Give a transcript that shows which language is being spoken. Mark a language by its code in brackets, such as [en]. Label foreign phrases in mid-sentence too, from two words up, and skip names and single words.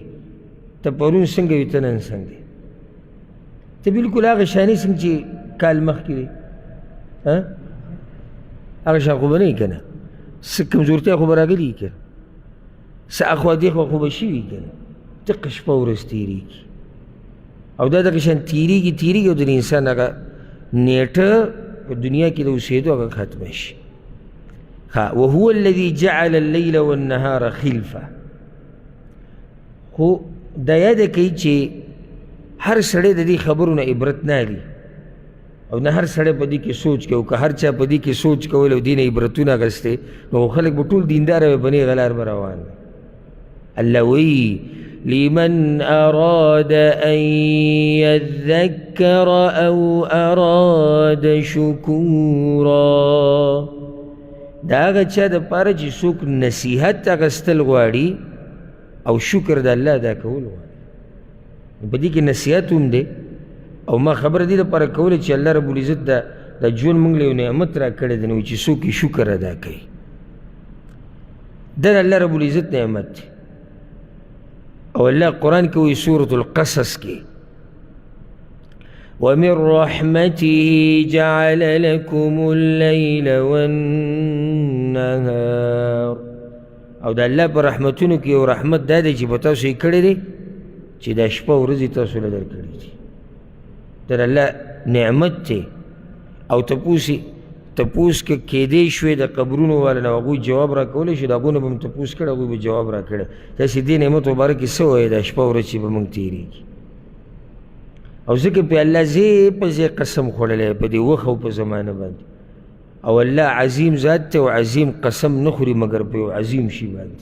[ps] ته پرون څنګه وي ته نن څنګه یې ته بلکل هغه شانې څنګه چې کال مخکې دی هغه شان خو به نه یې که نه څه کمزورتیا خو به راغلي که نه څه اخوا دېخوا خو به شوي که نه دقه شپه ورځ تېرېږي او دا دغه شان تېرېږي او د انسان هغه نیټه په دنیا کې د اوسېدو هغه ختمه شي. [ar] وهو الذي جعل الليل والنهار خلفه. [ps] خو دا یاده کوي چې هر سړی د دې خبرو نه عبرت نه اخلي او نه هر سړی په دې کې سوچ کوي او که هر چا په دې کې سوچ کول او دې نه عبرتونه اخیستې نو خلک به ټول دینداره وي په نیغه لار به روان وي. الله وایي [ar] لمن أراد أن يذكر أو أراد شكورا. [ps] دا هغه چا دپاره چې څوک نصیحت اخیستل غواړي او شکر د الله ادا کول غواړي. په دې کې نصیحت هم دی او ما خبره دې دپاره کوله چې [ar] الله رب العزت [ps] دا ژوند موږ له یو نعمت را کړی دی نو چې څوک یې شکر ادا کوي دا د [ar] الله رب العزت [ps] نعمت دی. او الله قرآن کې وایي سورة القصص کې [ar] ومن رحمته جعل لكم الليل والنهار. [ps] او د الله په رحمتونو کې یو رحمت دا دی چې په تاسو یې کړی دی چې دا شپه ورځې تاسو له درکړي دي. دا د الله نعمت دی او تپوس که کېدی شوې د قبرونو والا نه هغوی جواب را کولی شي د هغو نه به م تپوس کړی هغوی به جواب را کړی داسې دې نعمت مبارک کې څه وایي دا شپه ورځ چې به موږ تېرېږي او ځکه پې الله ځای په ځای قسم خوړلی په دې وخت او په زمانه باندې او الله عظیم ذات دی او عظیم قسم نه خوري مګر په یو عظیم شي باندې.